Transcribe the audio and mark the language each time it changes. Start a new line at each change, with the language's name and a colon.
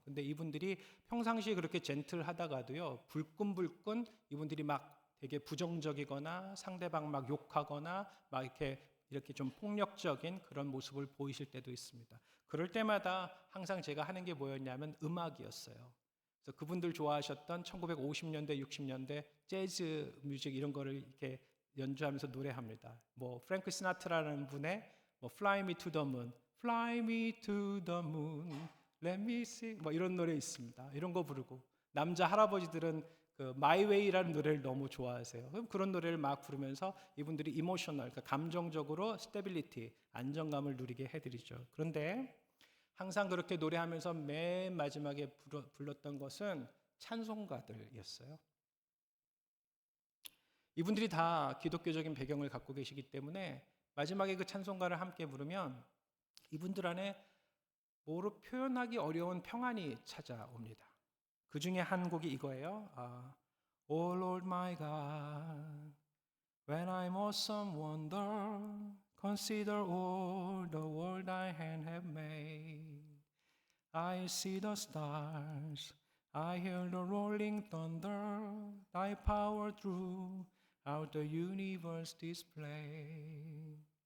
Korean: 근데 이분들이 평상시에 그렇게 젠틀하다가도요, 불끈불끈 이분들이 막 되게 부정적이거나 상대방 막 욕하거나 막 이렇게 좀 폭력적인 그런 모습을 보이실 때도 있습니다. 그럴 때마다 항상 제가 하는 게 뭐였냐면 음악이었어요. 그래서 그분들 좋아하셨던 1950년대, 60년대 재즈 뮤직 이런 거를 이렇게 연주하면서 노래합니다. 뭐 프랭크 시나트라라는 분의 뭐 Fly Me to the Moon, Fly Me to the Moon, Let Me Sing 뭐 이런 노래 있습니다. 이런 거 부르고, 남자 할아버지들은 그 My Way라는 노래를 너무 좋아하세요. 그럼 그런 노래를 막 부르면서 이분들이 이모셔널, 그러니까 감정적으로 스테빌리티, 안정감을 누리게 해드리죠. 그런데 항상 그렇게 노래하면서 맨 마지막에 불렀던 것은 찬송가들이었어요. 이분들이 다 기독교적인 배경을 갖고 계시기 때문에 마지막에 그 찬송가를 함께 부르면 이분들 안에 뭐로 표현하기 어려운 평안이 찾아옵니다. 그 중에 한 곡이 이거예요.
English: Oh Lord my God, when I'm awesome wonder, consider all the world thy hand have made. I see the stars, I hear the rolling thunder, thy power throughout the universe display.